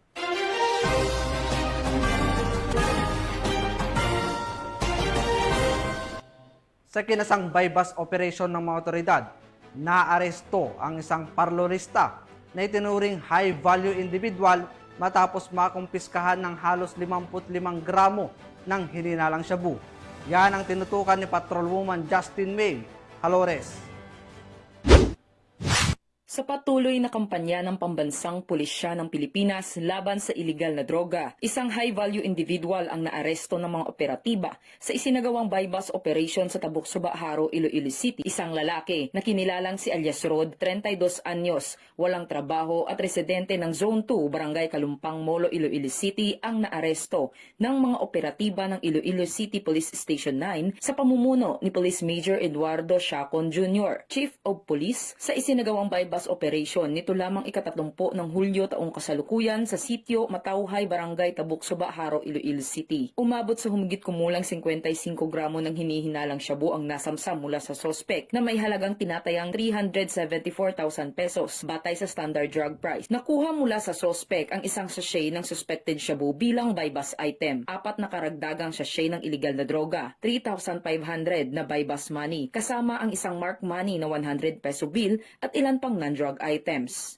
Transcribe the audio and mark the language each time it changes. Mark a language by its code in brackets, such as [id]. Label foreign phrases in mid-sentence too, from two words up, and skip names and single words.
[tl] Sa kinasang [en] bypass operation [tl] ng mga otoridad, naaresto ang isang parlorista na itinuring [en] high-value individual [tl] matapos makumpiskahan ng halos 55 gramo ng hininalang shabu. Yan ang tinutukan ni Patrolwoman Justin May Halores. Sa patuloy na kampanya ng pambansang pulisya ng Pilipinas laban sa iligal na droga, isang [en] high-value individual [tl] ang naaresto ng mga operatiba sa isinagawang [en] bypass operation [tl] sa Tabuk-Suba, Haro, Iloilo City. Isang lalaki na kinilalang si Alias Rod, 32 anyos, walang trabaho at residente ng Zone 2, Barangay Kalumpang, Molo, Iloilo City ang naaresto ng mga operatiba ng Iloilo City Police Station 9 sa pamumuno ni Police Major Eduardo Chacon Jr., Chief of Police, sa isinagawang [en] bypass operation [tl] nito lamang ika-30 ng Hulyo taong kasalukuyan sa sitio Matauhay, Barangay Tabuk-Suba, Haro, Iloilo City. Umabot sa humigit kumulang 55 gramo ng hinihinalang shabu ang nasamsam mula sa sospek na may halagang tinatayang 374,000 pesos batay sa [en] standard drug price. [tl] Nakuha mula sa sospek ang isang sachet ng [en] suspected shabu [tl] bilang [en] bypass item, [tl] 4 na karagdagang sachet ng iligal na droga, 3,500 na [en] bypass money, [tl] kasama ang isang [en] mark money [tl] na 100 [en] peso bill [tl] at ilan pang [en] non-drug items.